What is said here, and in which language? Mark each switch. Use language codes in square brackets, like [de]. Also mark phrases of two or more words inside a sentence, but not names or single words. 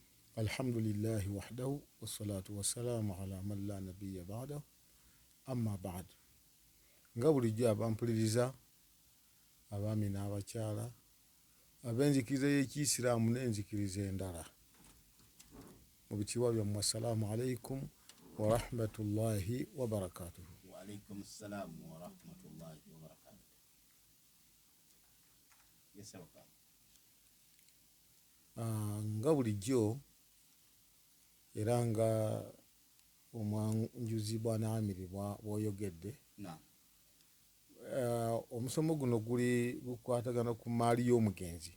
[ar] الحمد لله وحده والصلاة والسلام على من لا نبي بعده أما بعد [lg] nga bulijjo abampuliriza abaami n'abakyala ab'enzikiriza y'Ekiyisiraamu n'enzikiriza endala mu bitiibwa byammwe [ar] السلام عليكم ورحمة الله وبركاته. وعليكم السلام ورحمة الله وبركاته. [en] Yes, sir. [lg] Nga bulijjo era nga omwanjuzi bwana Amiri bw'oyogedde, omusomo guno gukwatagana ku maali y'omugenzi.